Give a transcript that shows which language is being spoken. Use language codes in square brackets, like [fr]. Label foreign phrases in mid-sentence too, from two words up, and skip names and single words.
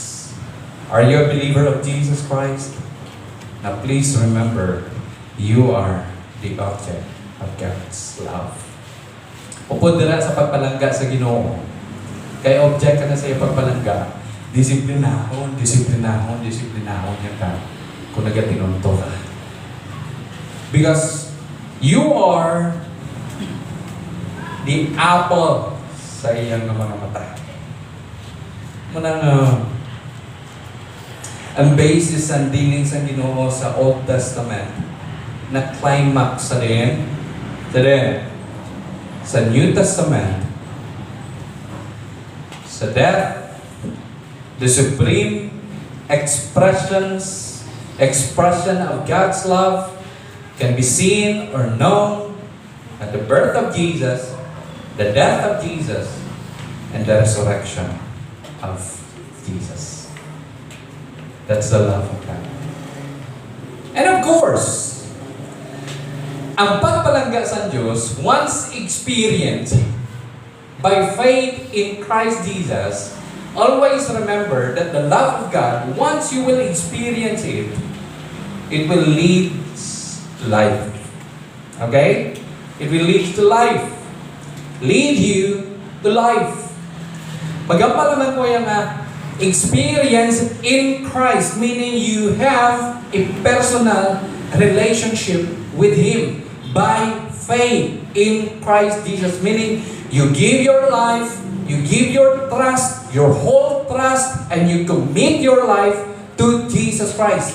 [en] Are you a believer of Jesus Christ? Now please remember, you are the object of God's love. [ceb] Upod dira sa pagpalangga sa Ginoo. Kay object ka na sa iyong pagpalangga, disiplinahon niya ka kung nagatinunto ka. [en] Because you are the apple [ceb] sa iyang mga mata. Ang basis ang dealing sa Ginoo sa Old Testament na climax sa [en] New Testament, sa death, the supreme expression of God's love can be seen or known at the birth of Jesus, the death of Jesus, and the resurrection of Jesus. That's the love of God. And of course, [ceb] ang pagpalangga sa Diyos, [en] once experienced by faith in Christ Jesus, always remember that the love of God, once you will experience it, it will lead to life. Okay? It will lead to life. Lead you to life. [tl] Pagkampal naman po yung [en] experience in Christ, meaning you have a personal relationship with Him by faith in Christ Jesus, meaning you give your life, you give your trust, your whole trust, and you commit your life to Jesus Christ.